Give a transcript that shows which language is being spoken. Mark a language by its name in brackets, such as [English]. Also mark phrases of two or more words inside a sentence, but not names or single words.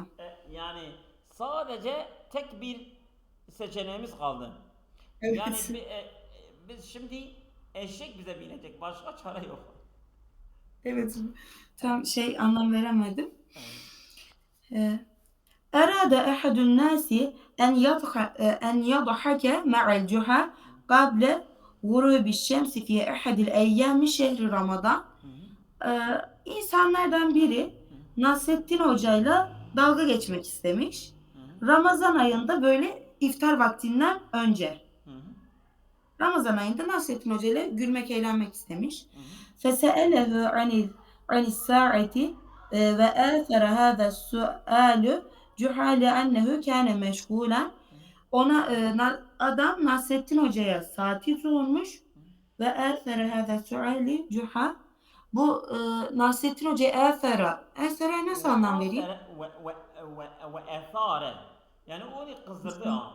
[Turkish] Yani sadece tek bir seçeneğimiz kaldı. Yani Evet. biz şimdi eşek bize binecek. Başka çare yok. Evet. Tam anlam veremedim. Evet. Ee, [Arabic] أراد أحد الناس أن يضحك مع الجحا قبل غروب الشمس في أحد الأيام شهر رمضان. [Turkish] İnsanlardan biri Nasrettin Hoca'yla dalga geçmek istemiş. Ramazan ayında böyle iftar vaktinden önce. Ramazan ayında Nasrettin Hoca ile gülmek, eğlenmek istemiş. [Arabic] فَسَأَلَهُ عَنِ السَّاعَةِ وَآثَرَ هَذَا السُّؤَالُ جُحَا لِأَنَّهُ كَانَ مَشْغُولًا. [Turkish] Adam Nasrettin Hoca'ya saati sormuş ve [Arabic] "أثار هذا السؤال جحا." [Turkish] Bu Nasrettin Hoca'ya "Âfere" nasıl anlam vereyim? [Arabic] وأثار. [Turkish] Yani onu kızdırdı ya.